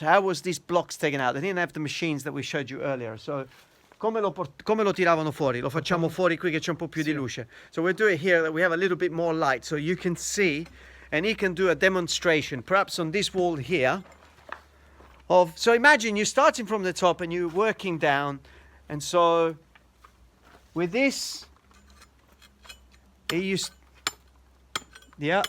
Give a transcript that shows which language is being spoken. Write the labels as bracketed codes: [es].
[en] How was these blocks taken out? They didn't have the machines that we showed you earlier. So, [it] come lo tiravano fuori? Lo facciamo fuori qui che c'è un po' più di luce. [en] So we'll do it here that we have a little bit more light so you can see, and he can do a demonstration, perhaps on this wall here. So imagine you're starting from the top and you're working down, and so with this, he used, yeah,